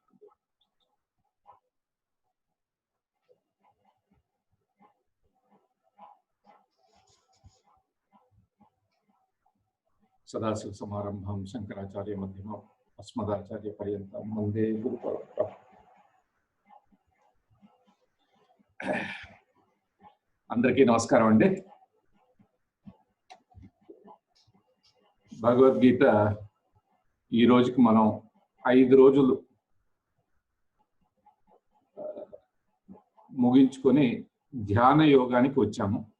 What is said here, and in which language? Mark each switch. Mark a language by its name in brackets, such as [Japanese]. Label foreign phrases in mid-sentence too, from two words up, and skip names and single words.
[Sanskrit] सदाशिव समारंभं शंकराचार्य मध्यमम् अस्मदाचार्य पर्यन्तं वंदे गुरु परंपरा। [Telugu] అందరికీ నమస్కారం అండి। భగవద్గీత ఈ రోజుకి మనం 5 రోజులు ముగించుకొని ధ్యాన యోగానికి వచ్చాము।